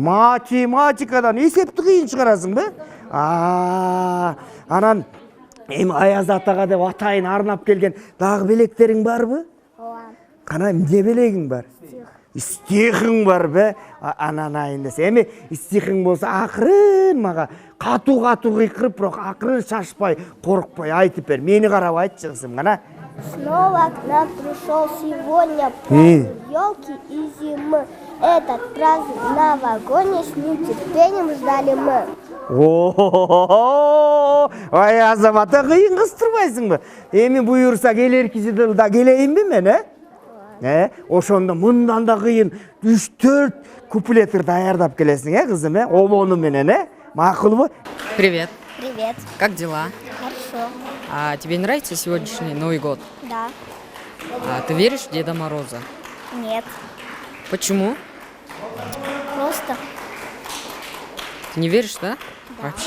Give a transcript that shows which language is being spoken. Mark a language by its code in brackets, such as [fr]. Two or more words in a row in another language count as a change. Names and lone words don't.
[ky] Математикадан эсепти кыйын чыгарасыңбы? Анан эми Аяз атага деп атайын арнап келген дагы белектериң барбы? Ооба. Кана эмне белегиң бар? Стихиң барбы? Ананайын десе. Эми стихиң болсо акырын мага катуу кыйкырып, бирок акырын шашпай, коркпой айтып бер. Мени карап айтчы кызым, кана. [ru] Снова к нам пришел сегодня праздник елки и зимы. Этот праздник на вагоне с нетерпением ждали мы. [ky] Ай азамата кыйын кыстырбайсыңбы? Эми буюрса келерки жылда келейинби мен, Ошондо мындан да кыйын 3-4 куплеттер даярдап келесиң, кызым, Обону менен, Макулбу? [ru] Привет. Привет. Как дела? Хорошо. А тебе нравится сегодняшний Новый год? Да. А ты веришь в Деда Мороза? Нет. Почему? Просто. Ты не веришь, да? Вообще.